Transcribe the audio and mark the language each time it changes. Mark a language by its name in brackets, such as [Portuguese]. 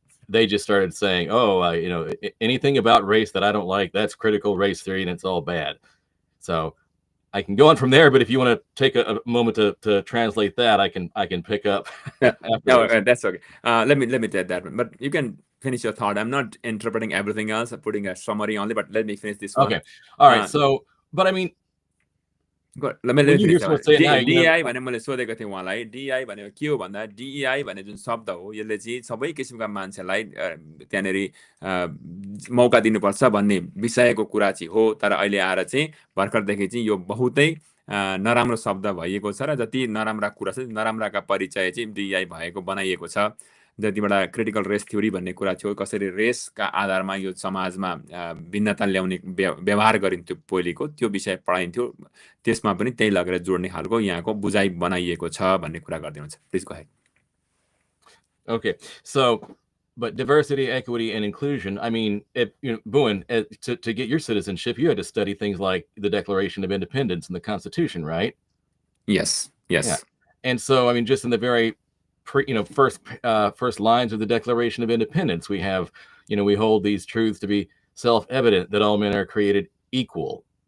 [English] They just started saying, oh, anything about race that I don't like, that's critical race theory, and it's all bad. So I can go on from there, but if you want to take a moment to translate that, I can pick up afterwards. That's okay. Let me take that one. But you can finish your thought. I'm not interpreting everything else. I'm putting a summary only. But let me finish this one. Okay. All right. So, but I mean, let me when you hear finish. someone say it now, [Nepali] DEI भने मैले सोधेको थिएँ उहाँलाई DEI भनेको के हो भन्दा DEI भन्ने जुन शब्द हो यसले चाहिँ सबै किसिमका मान्छेलाई त्यहाँनेर मौका दिनुपर्छ भन्ने विषयको कुरा चाहिँ हो। तर अहिले आएर चाहिँ भर्खरदेखि चाहिँ यो बहुतै नराम्रो शब्द भएको छ र जति नराम्रा कुरा छ नराम्राका परिचय चाहिँ DEI भएको बनाइएको छ। जतिवटा क्रिटिकल रेस थ्योरी भन्ने कुरा थियो, कसरी रेसका आधारमा यो समाजमा भिन्नता ल्याउने व्यवहार गरिन्थ्यो पहिलेको त्यो विषय पढाइन्थ्यो, त्यसमा पनि त्यही लगेर जोड्ने खालको यहाँको बुझाइ बनाइएको छ भन्ने कुरा गरिदिनुहुन्छ। [English] Please go ahead. Okay, so but diversity, equity, and inclusion. I mean, Bowen, to get your citizenship, you had to study things like the Declaration of Independence and the Constitution, right? Yes. Yeah. And so, I mean, just in the very first lines of the Declaration of Independence, we have, we hold these truths to be self-evident that all men are created equal.